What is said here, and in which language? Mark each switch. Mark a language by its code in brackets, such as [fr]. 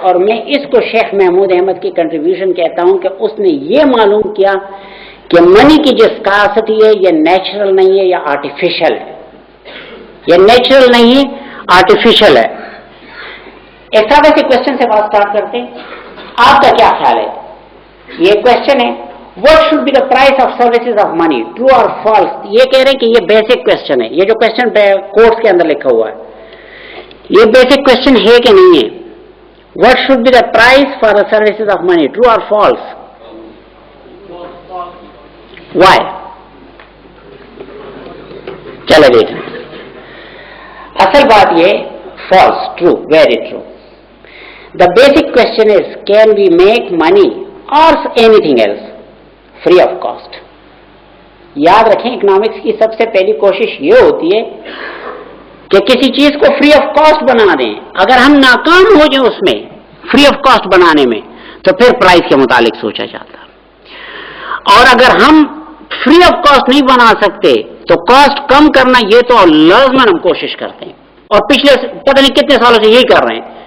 [ur] اور میں اس کو شیخ محمود احمد کی کنٹریبیوشن کہتا ہوں کہ اس نے یہ معلوم کیا کہ منی کی جو اسکارسٹی ہے یہ نیچرل نہیں ہے, یہ آرٹیفیشل ہے. یہ نیچرل نہیں, آرٹیفیشل ہے. ایک سادہ سے کوشچن سے بات اسٹارٹ کرتے ہیں. آپ کا کیا خیال ہے؟ یہ کوشچن ہے, [en] what should be the price of services of money, true or false. [ur] یہ کہہ رہے ہیں کہ یہ بیسک کوشچن ہے. یہ جو کوشچن کورس کے اندر لکھا ہوا ہے یہ بیسک کوشچن ہے کہ نہیں ہے. [en] what should be the price for the services of money, true or false. why. [ur] چلے دیکھیں. اصل بات یہ [en] false, true, very true. The basic question is, can we make money or anything else free of cost. [ur] یاد رکھیں economics کی سب سے پہلی کوشش یہ ہوتی ہے کہ کسی چیز کو فری آف کاسٹ بنا دیں. اگر ہم ناکام ہو جائیں اس میں فری آف کاسٹ بنانے میں تو پھر پرائز کے متعلق سوچا جاتا. اور اگر ہم فری آف کاسٹ نہیں بنا سکتے تو کاسٹ کم کرنا یہ تو لازماً ہم کوشش کرتے ہیں, اور پچھلے پتہ نہیں کتنے سالوں سے یہی کر رہے ہیں.